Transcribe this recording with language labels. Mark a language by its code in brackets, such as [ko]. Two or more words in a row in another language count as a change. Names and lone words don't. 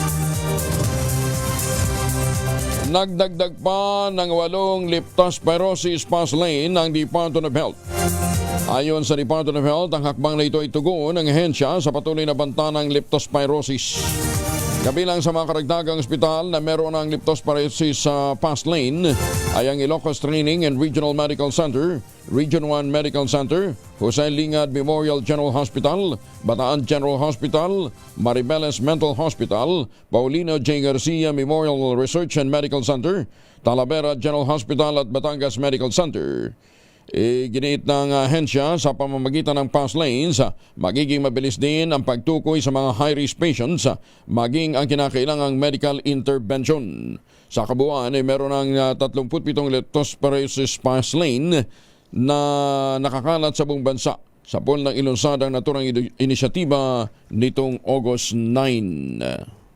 [tl] Nagdagdag pa ng 8 leptospirosis [en] pass lane [tl] ng Department of Health. Ayon sa Department of Health, ang hakbang na ito ay tugon ng ahensya sa patuloy na banta ng leptospirosis. Kabilang sa mga karagdagang ospital na meron ng leptospirosis sa [en] pass lane [tl] ay ang Ilocos Training and Regional Medical Center, Region 1 Medical Center, Jose Lingad Memorial General Hospital, Bataan General Hospital, Maribeles Mental Hospital, Paulino J. Garcia Memorial Research and Medical Center, Talavera General Hospital at Batangas Medical Center. Giniit ng ahensya sa pamamagitan ng pass lanes, magiging mabilis din ang pagtukoy sa mga [en] high-risk patients, [tl] maging ang kinakailangang [en] medical intervention. [tl] Sa kabuuan ay meron ng 37 leptospirosis [en] pass lane [tl] na nakakalat sa buong bansa sa pool ng ilunsad ang naturang inisyatiba nitong August 9.